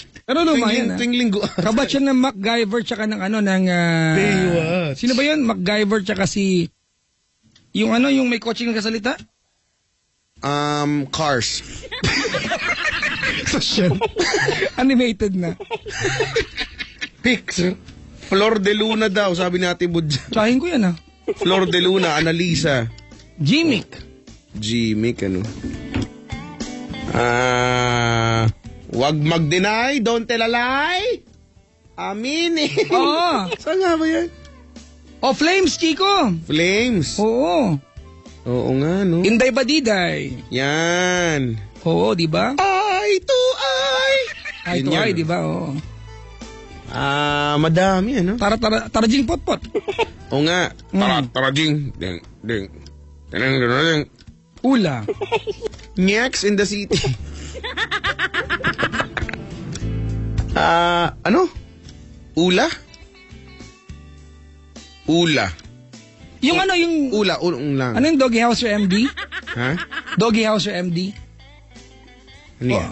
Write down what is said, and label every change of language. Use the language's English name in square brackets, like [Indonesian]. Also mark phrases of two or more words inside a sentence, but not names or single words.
[Filipino] Pero luma yan, Tuwing linggo. kabat siya ng MacGyver tsaka ng ano, ng... Baywatch. Sino ba yun? MacGyver tsaka si... Yung ano, yung may coaching ng kasalita? Cars. Animated na. Pix. Flor de Luna daw, sabi natin Budja. Tsahin ko yan ah. Flor de Luna, Annalisa. Jimmick. Gmic, ano? Wag mag-deny, [English] don't tell a lie. [Filipino] Aminin. Oo. Saan nga ba yan? Oh, Flames, Chico. Flames. Oo. Oo nga, no? Inday Badiday. Yan. Oo, di ba? Eye to eye. Eye to Yun yan. eye, di ba? Oo. Madami, ano? Tarajing potpot. Oo nga. Tarajing. Ding, ding. Ding, ding, ding. Ula. Nyaks in the city. Ano? Ula? Ula. Yung ano, yung... Ula, lang. Ano yung Doggy House or MD? Ha? Doggy House or MD? Ano yan?